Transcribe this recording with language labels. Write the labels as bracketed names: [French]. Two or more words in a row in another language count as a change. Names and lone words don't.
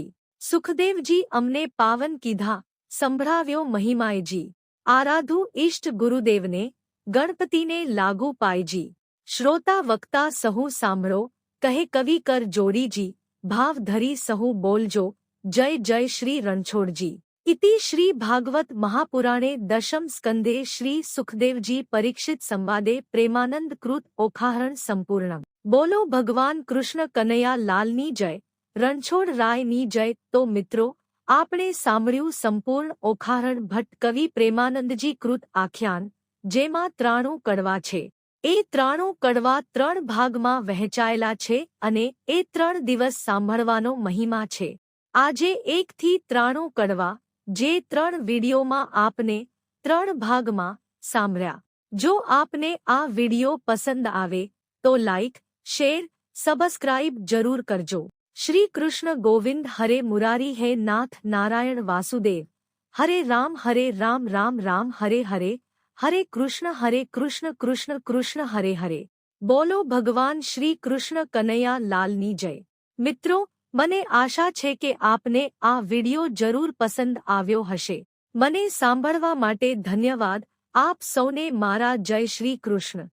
[Gujarati] સુખદેવજી અમને પાવન કીધા, સંભળાવ્યો મહિમાયજી। આરાધુ ઇષ્ટ ગુરુદેવને, ગણપતિને લાગુ પાયજી। શ્રોતા વક્તા સહુ સાંભળો, કહે કવિ કર જોડીજી। ભાવ ધરી સહુ બોલજો, જય જય શ્રી રણછોડજી। [Sanskrit] इति श्री भागवत महापुराणे दशम स्कंदे श्री सुखदेवजी परीक्षित संवादे प्रेमानंद कृत ओखाहरण संपूर्णम। [Gujarati] બોલો ભગવાન કૃષ્ણ કન્હૈયા લાલની જય, રણછોડ રાયની જય। તો મિત્રો, આપણે સાંભળ્યું સંપૂર્ણ ઓખાહરણ ભટ્ટ કવિ પ્રેમાનંદજી કૃત આખ્યાન, જેમાં 93 કડવા છે। એ 93 કડવા 3 ભાગમાં વહેંચાયેલા છે અને એ 3 દિવસ સાંભળવાનો મહિમા છે। આજે 1 થી 93 કડવા, જે 3 વીડિયોમાં આપને 3 ભાગમાં સાંભળ્યા। જો આપને આ વીડિયો પસંદ આવે તો [English] like, share, subscribe [Gujarati] જરૂર કરજો। [Sanskrit] श्री कृष्ण गोविंद हरे मुरारी है नाथ नारायण वासुदेव। हरे राम राम राम हरे हरे, हरे कृष्ण कृष्ण कृष्ण हरे हरे। [Gujarati] બોલો ભગવાન શ્રી કૃષ્ણ કન્હૈયા લાલની જય। मित्रों, મને આશા છે કે આપને આ વિડિયો જરૂર પસંદ આવ્યો હશે। મને સાંભળવા માટે ધન્યવાદ। આપ સૌને મારા જય શ્રી કૃષ્ણ।